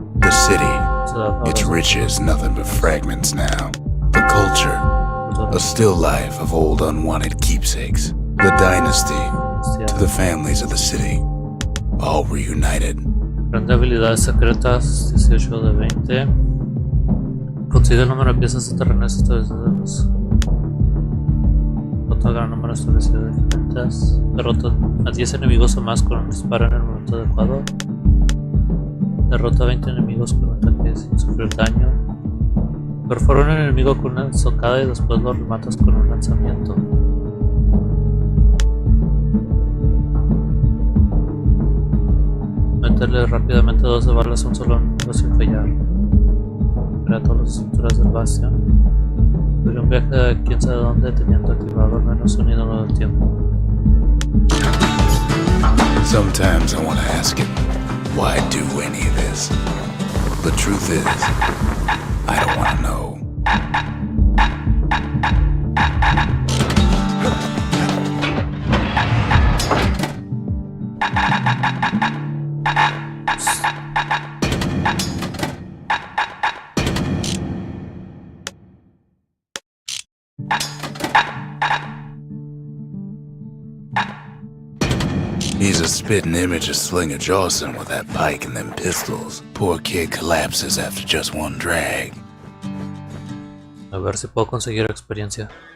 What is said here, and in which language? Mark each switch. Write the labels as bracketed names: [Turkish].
[English] The city, its riches nothing but fragments now. The culture, a still life of old unwanted keepsakes. The dynasty, to the families of the city, all reunited. [Spanish] Aprende habilidades secretas, 18 de 20. Consigue el número de piezas de terreno establecidos. Derrota gran número establecido de diferentes. Derrota a 10 enemigos o más con un disparo en el momento adecuado. Derrota a 20 enemigos con un ataque sin sufrir daño. Perfora un enemigo con una socada y después lo rematas con un lanzamiento. Meterle rápidamente 12 balas a un solo enemigo sin fallar. Crea todas las estructuras del Bastion. Tuve un viaje a quién sabe dónde teniendo activado al menos un ídolo del tiempo. [English] Sometimes I want to ask him, why do any of this? The truth is, I don't want to know. He's a spitting image of Slinger Jawson with that pike and them pistols. Poor kid collapses after just one drag. [Spanish] A ver si puedo conseguir experiencia.